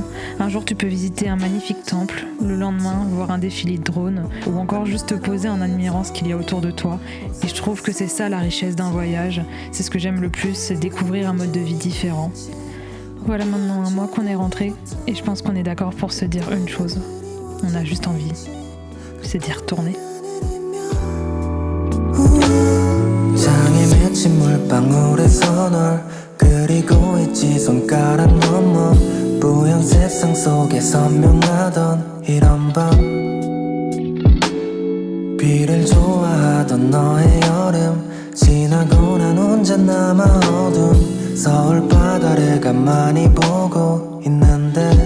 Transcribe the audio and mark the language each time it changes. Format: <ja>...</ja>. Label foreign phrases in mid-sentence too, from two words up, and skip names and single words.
<fr>Un jour, tu peux visiter un magnifique temple, le lendemain, voir un défilé de drones, ou encore juste te poser en admirant ce qu'il y a autour de toi. Et je trouve que c'est ça la richesse d'un voyage. C'est ce que j'aime le plus, c'est découvrir un mode de vie différent. Voilà maintenant un mois qu'on est rentré, et je pense qu'on est d'accord pour se dire une chose. On a juste envie, c'est d'y retourner.</fr> <ko>그리고 있지 손가락 넘어 뿌연 세상 속에 선명하던 이런 밤 비를 좋아하던 너의 여름 지나고 난 혼자 남아 어두운 서울 바다를 가만히 보고 있는데</ko>